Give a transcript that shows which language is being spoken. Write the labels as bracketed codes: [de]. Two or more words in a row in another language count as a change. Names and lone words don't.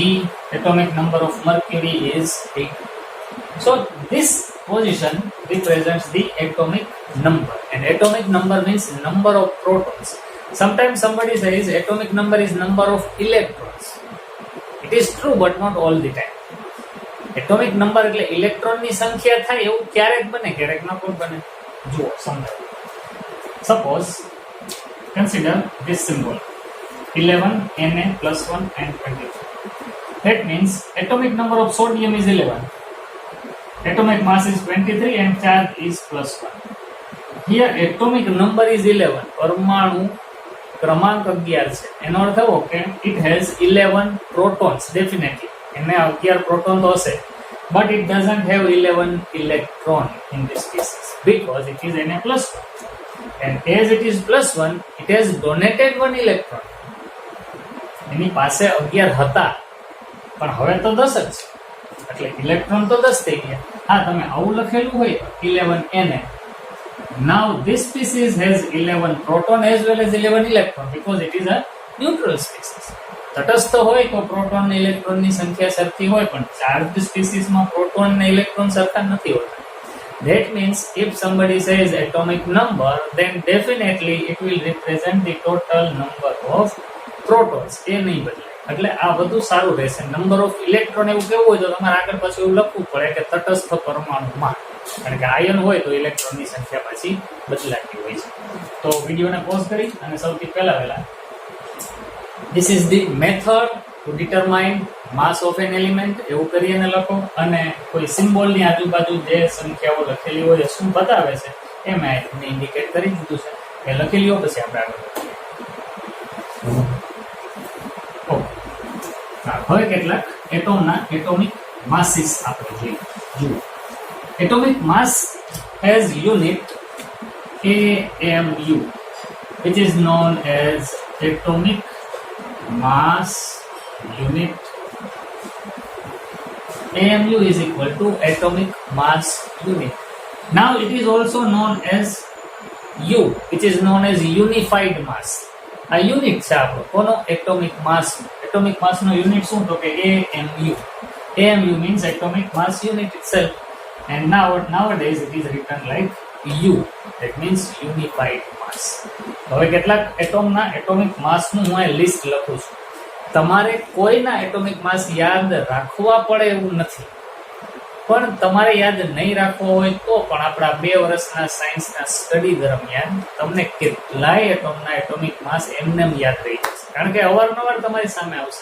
[en] Atomic number of mercury is 8. So this position represents the atomic number, and atomic number means number of protons. Sometimes somebody says atomic number is number of electrons. It is true, but not all the time. Atomic number [gu] એટલે ઇલેક્ટ્રોનની સંખ્યા થાય એવું ક્યારેક બને, ક્યારેક ન પણ બને. જુઓ સમજો. [en] Suppose consider this symbol 11 Na plus 1 and 23. That means atomic number of sodium is 11. Atomic mass is 23 and charge is plus 1. Here atomic number is 11. [gu] પરમાણુ ક્રમાંક 11 છે. એનો અર્થ એવો કે [en] it has 11 protons definitely. [gu] એને 11 પ્રોટોન તો હશે, [en] but it doesn't have 11 electron in this case because it is Na plus 1. And as it is plus 1, it has donated 1 electron. [gu] એની પાસે 11 હતા, પણ હવે તો 10 જ છે. એટલે ઇલેક્ટ્રોન તો 10 થઈ ગયા. હા, તમે આવું લખેલું હોય 11 Na. [en] Now this species has 11 proton as well as 11 electron because it is a neutral species. [gu] તટસ્થ હોય તો પ્રોટોન અને ઇલેક્ટ્રોનની સંખ્યા સરખી હોય, પણ [en] charged speciesમાં [gu] પ્રોટોન અને ઇલેક્ટ્રોન સરખા નથી હોતા. [en] That means if somebody says atomic number, then definitely it will represent the total number of protons. [gu] એ નહીં બદલે. એટલે આ બધું સારું રહેશે. [en] number of electron [gu] એવું કેવું હોય તો તમારે આગળ પાછું એવું લખવું પડે કે તટસ્થ પરમાણુમાં, કારણ કે આયન હોય તો ઇલેક્ટ્રોનની સંખ્યા પાછી બદલાતી હોય છે. તો વિડીયોને પોઝ કરી અને સૌથી પહેલા [en] this is the method to determine mass of an element. [gu] એવું કરીને લખો અને કોઈ સિમ્બોલની આજુબાજુ જે સંખ્યાઓ લખેલી હોય શું બતાવે છે એ મેં તમને ઇન્ડિકેટ કરી દીધું છે. એ લખી લ્યો, પછી આપણે આગળ હવે કેટલાક એટોમના [en] atomic masses [gu] આપણે જોઈએ. [en] જુઓ, atomic mass has unit AMU, which is known as atomic mass unit. AMU is equal to atomic mass unit. Now it is also known as U, which is known as unified mass. A unit [gu] છે આપણો કોનો? [en] atomic mass. atomic mass [gu] નો યુનિટ શું? તો કે AMU. [en] AMU means atomic mass unit itself, and nowadays it is written like U, that means unified mass. [gu] હવે કેટલાક એટોમના [en] atomic massનું [gu] હું આ લિસ્ટ લખું છું. તમારે કોઈના [en] atomic mass [gu] યાદ રાખવા પડે એવું નથી, પણ તમારે યાદ નહીં રાખવો હોય તો પણ આપણા 2 વર્ષના સાયન્સના સ્ટડી દરમિયાન તમને કેટલાય એટોમના [en] atomic mass [gu] એમનેમ યાદ રહી જશે, કારણ કે અવારનવાર તમારી સામે આવશે.